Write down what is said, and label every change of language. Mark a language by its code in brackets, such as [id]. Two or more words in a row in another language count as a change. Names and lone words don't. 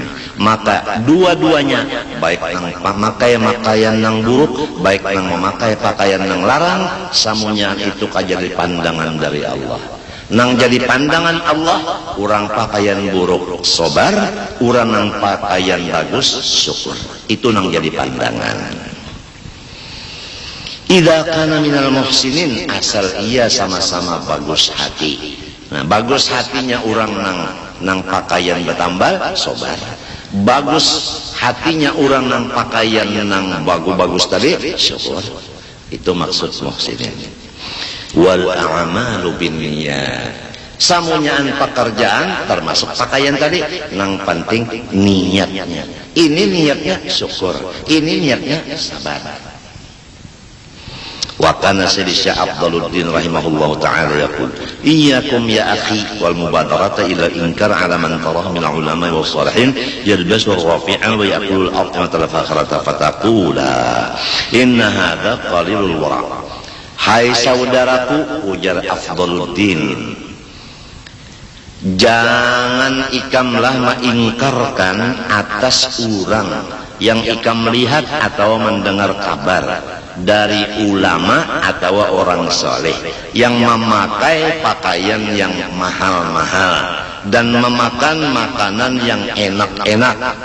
[bjn] Maka dua-duanya, baik nang memakai pakaian nang buruk, baik nang memakai pakaian nang larang, samunya itu kajadi pandangan dari Allah. Nang jadi pandangan Allah, orang pakaian buruk sobar, orang nang pakaian bagus syukur. Itu nang jadi pandangan. [ar] إذا كان من المحسنين, [bjn] asal ia sama-sama bagus hati. Nah, bagus hatinya orang nang pakaian bertambal sobar. Bagus hatinya orang nang pakaian nang bagus-bagus tadi syukur. Itu maksud muhsinin. [ar] والأعمال بالنيات. [bjn] Samunyaan pekerjaan termasuk pakaian tadi, nang penting niatnya. Ini niatnya syukur, ini niatnya sabar. [ar] وكان سيدي شيخ أفضل الدين رحمه الله تعالى يقول إياكم يا أخي والمبادرة إلى إنكار على من تراه من علماء وصالحين يلبس رفيعا ويقول الأرض فاخرة فتقول إن هذا قليل الورع. [bjn] Hai saudaraku, ujar Afdaluddin, jangan ikamlah mengingkarkan atas orang yang ikam melihat atau mendengar kabar dari ulama atau orang soleh yang memakai pakaian yang mahal-mahal dan memakan makanan yang enak-enak,